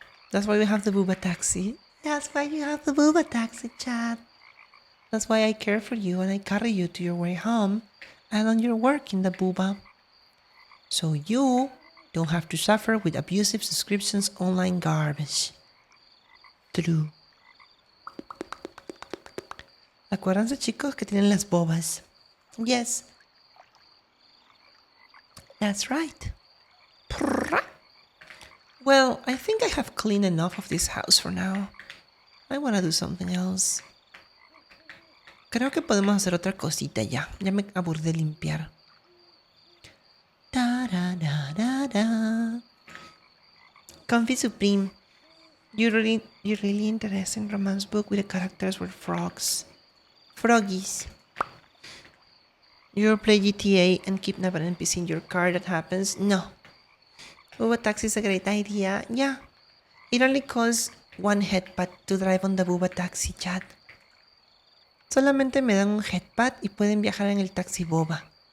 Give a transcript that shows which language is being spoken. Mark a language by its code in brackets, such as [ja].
[en] That's why we have the booba taxi. That's why you have the booba taxi, Chad. That's why I care for you and I carry you to your way home and on your work in the booba. So you don't have to suffer with abusive subscriptions online garbage. True. [es] Acuérdense, chicos, que tienen las bobas. [en] Yes. That's right. Well, I think I have cleaned enough of this house for now. I want to do something else. [es] Creo que podemos hacer otra cosita ya. Ya me aburrí de limpiar. Da da da da da. Comfy Supreme. [en] You're really interested in romance book with the characters were frogs. Froggies. You play GTA and kidnap an NPC in your car, that happens? No. Booba taxi is a great idea. Yeah. It only costs one headpad to drive on the booba taxi, chat. [es] Solamente me dan un headpad y pueden viajar en el taxi boba.